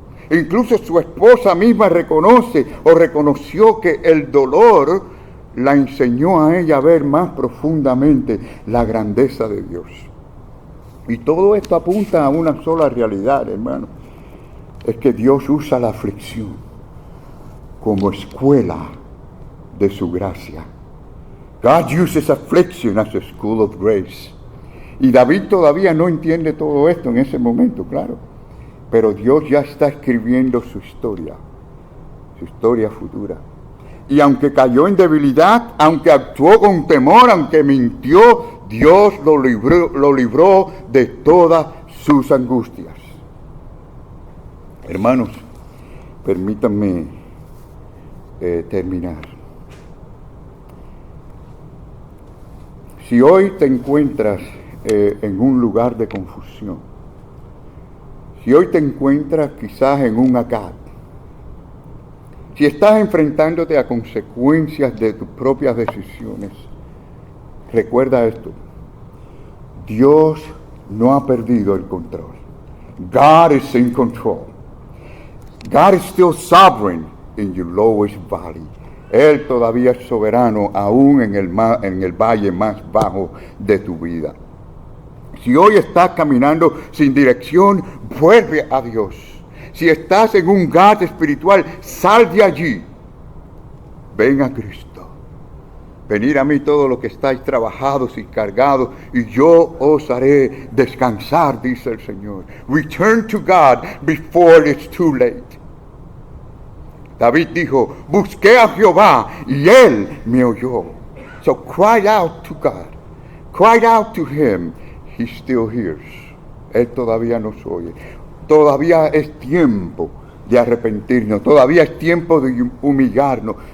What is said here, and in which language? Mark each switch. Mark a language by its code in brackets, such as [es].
[es] Incluso su esposa misma reconoció que el dolor la enseñó a ella a ver más profundamente la grandeza de Dios. Y todo esto apunta a una sola realidad, hermano. es que Dios usa la aflicción como escuela de su gracia. [en] God uses affliction as a school of grace. [es] Y David todavía no entiende todo esto en ese momento, claro. Pero Dios ya está escribiendo su historia futura. Y aunque cayó en debilidad, aunque actuó con temor, aunque mintió, Dios lo libró de todas sus angustias. Hermanos, permítanme terminar. Si hoy te encuentras en un lugar de confusión, si hoy te encuentras quizás en un Agag, si estás enfrentándote a consecuencias de tus propias decisiones, recuerda esto: Dios no ha perdido el control. [en] God is in control. God is still sovereign in your lowest valley. [es] Él todavía es soberano aún en el valle más bajo de tu vida. Si hoy estás caminando sin dirección, vuelve a Dios. Si estás en un gato espiritual, sal de allí. Ven a Cristo. Venid a mí todos los que estáis trabajados y cargados, y yo os haré descansar, dice el Señor. [en] Return to God before it's too late. [es] David dijo, busqué a Jehová y Él me oyó. [en] So cry out to God. Cry out to Him. He still hears. [es] Él todavía nos oye. Todavía es tiempo de arrepentirnos. Todavía es tiempo de humillarnos.